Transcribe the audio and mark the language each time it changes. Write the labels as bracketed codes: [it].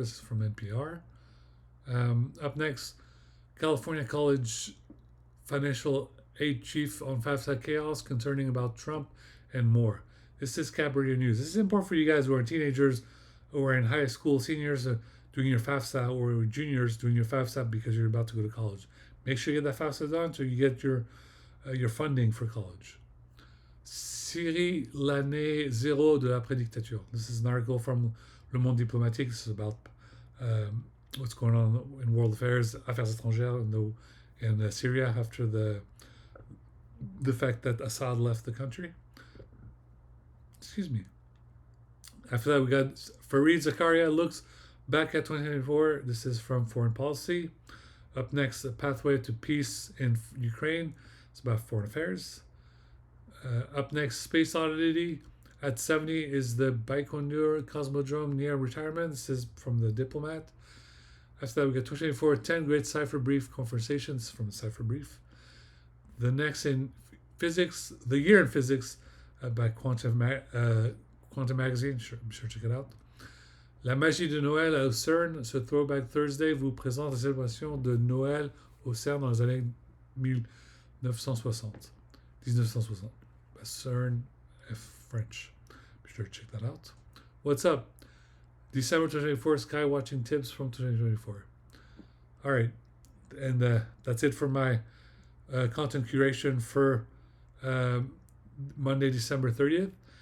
[en] This is from NPR. Up next, California College financial aid chief on FAFSA chaos concerning about Trump and more. This is Cab Radio News. This is important for you guys who are teenagers or in high school, seniors doing your FAFSA, or juniors doing your FAFSA because you're about to go to college. Make sure you get that FAFSA done so you get your funding for college. [fr] Syrie, l'année zéro de l'après-dictature. [en] This is an article from Le Monde Diplomatique. This is about what's going on in world affairs, [fr] affaires étrangères [en] in Syria after the fact that Assad left the country. Excuse me. After that, we got Fareed Zakaria looks back at 2024. This is from Foreign Policy. Up next, a pathway to peace in Ukraine. It's about foreign affairs. Up next, Space Oddity at 70 is the Baikonur Cosmodrome near retirement. This is from the Diplomat. After that, we got 2024 10 Great Cipher Brief Conversations from the Cipher Brief. The next in physics, the year in physics by Quantum Magazine. Be sure to check it out. [fr] La magie de Noël au CERN, ce Throwback Thursday vous présente la célébration de Noël au CERN dans les années 1960. [en] CERN, French. Be sure to check that out. What's up? December 2024 sky watching tips from 2024. All right, and that's it for my content curation for Monday, December 30th.